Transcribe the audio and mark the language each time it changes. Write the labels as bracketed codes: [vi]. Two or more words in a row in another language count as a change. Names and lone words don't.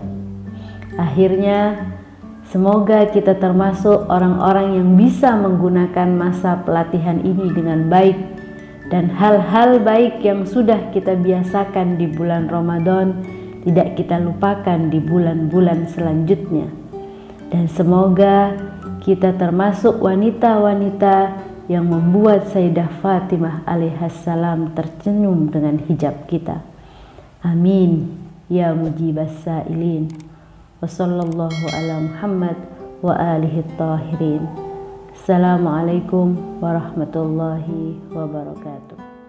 [id] Akhirnya, semoga kita termasuk orang-orang yang bisa menggunakan masa pelatihan ini dengan baik, dan hal-hal baik yang sudah kita biasakan di bulan Ramadan tidak kita lupakan di bulan-bulan selanjutnya. Dan semoga kita termasuk wanita-wanita yang membuat Sayyidah Fatimah alaihassalam tersenyum dengan hijab kita. [ar] آمين يا مجيب السائلين. وصلى الله على محمد وآله الطاهرين. السلام عليكم ورحمة الله وبركاته.